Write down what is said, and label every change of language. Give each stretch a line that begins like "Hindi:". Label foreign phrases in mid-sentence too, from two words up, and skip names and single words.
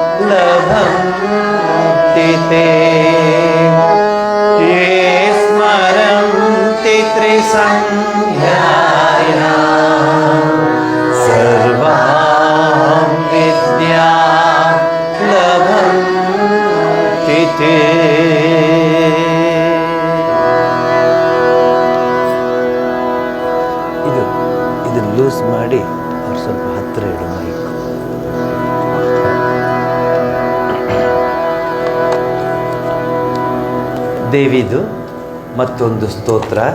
Sanskrit: लभन्ति ते ये स्मरन्ति त्रिसन्ध्यायां सर्वां विद्यां लभन्ति ते
Kannada: ಇದು ಲೂಸ್ ಮಾಡಿ ಅವ್ರು ಸ್ವಲ್ಪ ಹತ್ತಿರ ಇಡು ಮೈಕ್. ದೇವಿದು ಮತ್ತೊಂದು ಸ್ತೋತ್ರ.